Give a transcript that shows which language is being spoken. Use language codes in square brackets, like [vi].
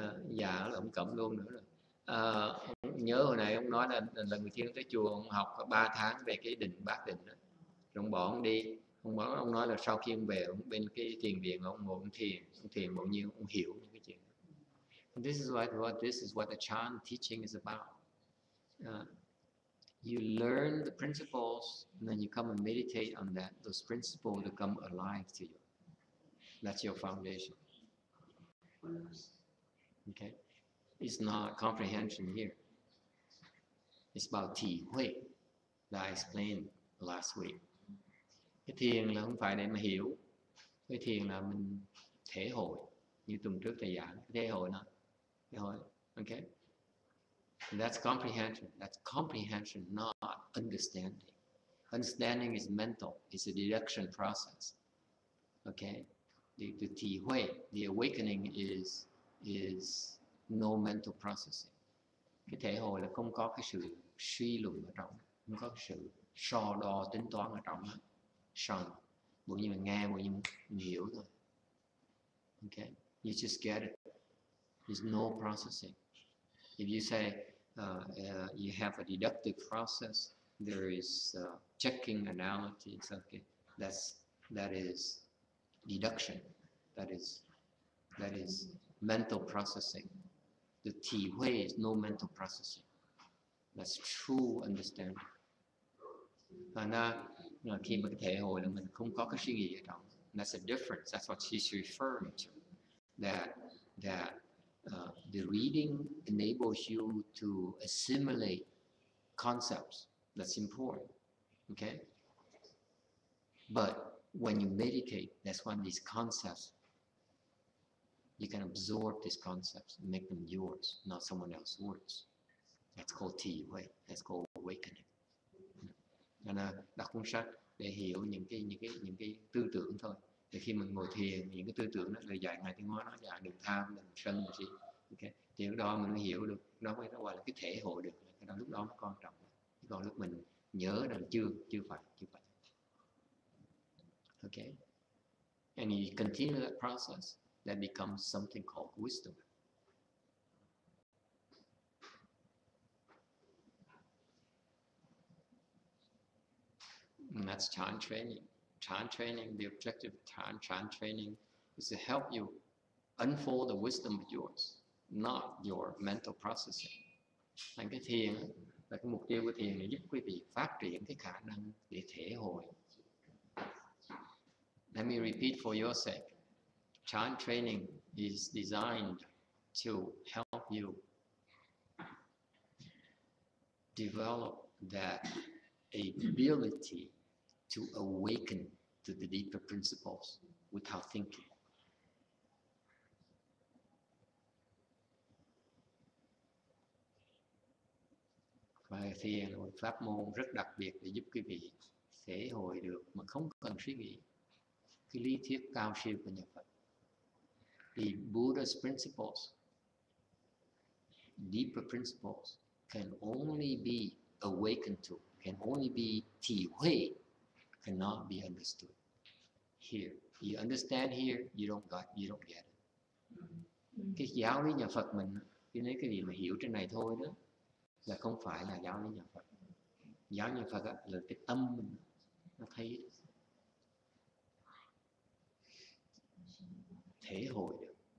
[vi] Dạ là ông cẩm luôn nữa rồi. Ông nhớ hồi nãy ông nói là lần đầu tiên tới chùa ông học có 3 tháng về cái định bát định đó. Rồi ông bỏ ông đi, ông nói là sau khi ông về ông bên cái thiền viện ông ngồi ông thiền bao nhiêu ông hiểu những cái chuyện đó. [en] And this is what the Chan teaching is about. You learn the principles, and then you come and meditate on that. Those principles become alive to you. That's your foundation. Okay? It's not comprehension here. It's about体会 that I explained last week. [vi] Cái thiền là không phải để mà hiểu. Cái thiền là mình thể hội. Như tuần trước thầy giảng, thể hội nó. Thể hội. Okay? [en] And that's comprehension. That's comprehension, not understanding. Understanding is mental. It's a deduction process. Okay? The 体会, the awakening is no mental processing. [vi] Cái thể hội là không có cái sự suy luận ở trong, không có cái sự so đo tính toán ở trong đó. Sẵn, bộ như mình nghe, bộ như mình hiểu thôi. [en] Okay? You just get it. There's no processing. If you say you have a deductive process, there is checking analysis. Okay, that is deduction. That is mental processing. The 体会 is no mental processing. That's true understanding. [vi] Và khi mà cái thể hội là mình không có cái suy nghĩ ở trong. [en] That's a difference. That's what she's referring to. That the reading enables you to assimilate concepts. That's important. Okay? But when you meditate, that's when these concepts, you can absorb these concepts and make them yours, not someone else's words. That's called 体会. That's called awakening. [vi] Nên là đọc cuốn sách để hiểu những cái tư tưởng thôi. Thì khi mình ngồi thiền, những cái tư tưởng đó lời dạy Ngài Tiên Hóa nói là đừng tham, đừng sân gì. Okay. Thì lúc đó mình mới hiểu được, nó gọi là cái thể hội được. Cái đó lúc đó nó quan trọng. Còn lúc mình nhớ là chưa phải. [en] Okay. And you continue that process, that becomes something called wisdom. And that's Chan training. Chan training, the objective of Chan training is to help you unfold the wisdom of yours, not your mental processing. [vi] Thành cái thiền là cái mục tiêu của thiền là giúp quý vị phát triển cái khả năng để thể hội. [en] Let me repeat for your sake. Chan training is designed to help you develop that ability to awaken to the deeper principles without thinking. [vi] Và thiền là một pháp môn rất đặc biệt để giúp quý vị thể hội được mà không cần suy nghĩ cái lý thuyết cao siêu của nhà Phật. [en] The Buddha's principles, deeper principles, can only be awakened to, can only be 体会, cannot be understood. Here, you understand here, you don't get it. [vi] Cái giáo lý nhà Phật mình, cái gì mà hiểu trên này thôi đó, là không phải là giáo lý nhà Phật. Giáo lý nhà Phật là cái tâm mình, nó thấy thể hội được.